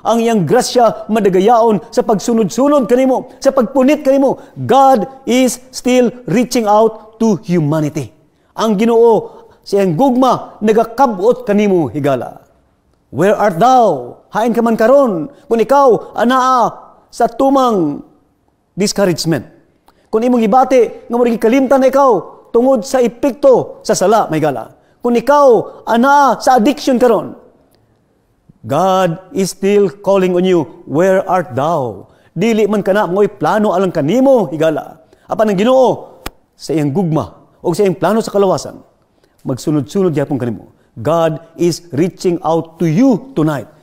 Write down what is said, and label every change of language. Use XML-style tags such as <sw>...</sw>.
<ceb>Ang iyang grasya madagayaon sa pagsunod-sunod kanimo, sa pagpunit kanimo.</ceb> <en>God is still reaching out to humanity.</en> <ceb>Ang Ginoo sa iyang gugma nagakabot kanimo higala.</ceb> <en>Where art thou?</en> <ceb>Hain ka man karon. Kung ikaw anaa sa tumang discouragement. Kung imong gibati nga mo kalimtan na ikaw tungod sa epekto sa sala, may gala. Kung ikaw anaa sa addiction karon,</ceb> <en>God is still calling on you, where art thou?</en> <ceb>Dili man kana mo'y plano alang kanimo higala. Apan ang Ginoo sa iyang gugma o sa iyang plano sa kalawasan, magsunod-sunod gyapon kanimo.</ceb> <en>God is reaching out to you tonight.</en>